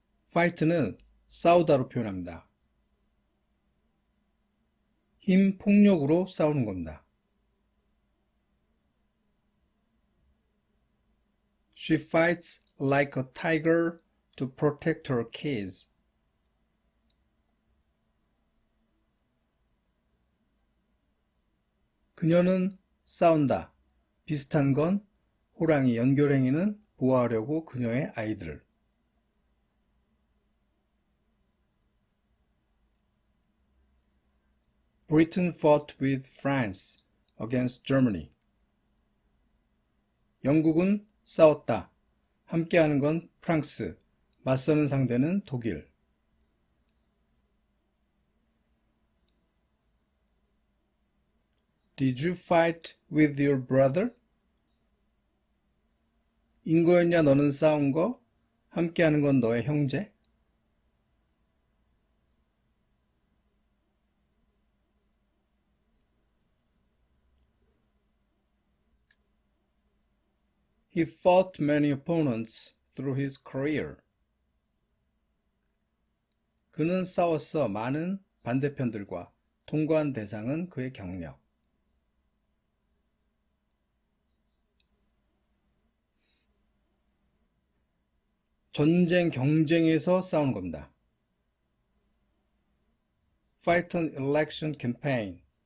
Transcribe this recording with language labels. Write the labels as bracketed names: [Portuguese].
[Korean] fight는 싸우다로 표현합니다. 힘, 폭력으로 싸우는 겁니다. [English] She fights like a tiger to protect her kids. [Korean] 그녀는 싸운다. 비슷한 건 호랑이, 연결행위는 보호하려고 그녀의 아이들을. [English] Britain fought with France against Germany. [Korean] 영국은 싸웠다. 함께하는 건 프랑스, 맞서는 상대는 독일. [English] Did you fight with your brother? [Korean] 인거였냐 너는 싸운 거? 함께하는 건 너의 형제? [English] He fought many opponents through his career. [Korean] 그는 싸웠어 많은 반대편들과. 통과한 대상은 그의 경력. 전쟁, 경쟁에서 싸우는 겁니다. [English] Fight an election campaign.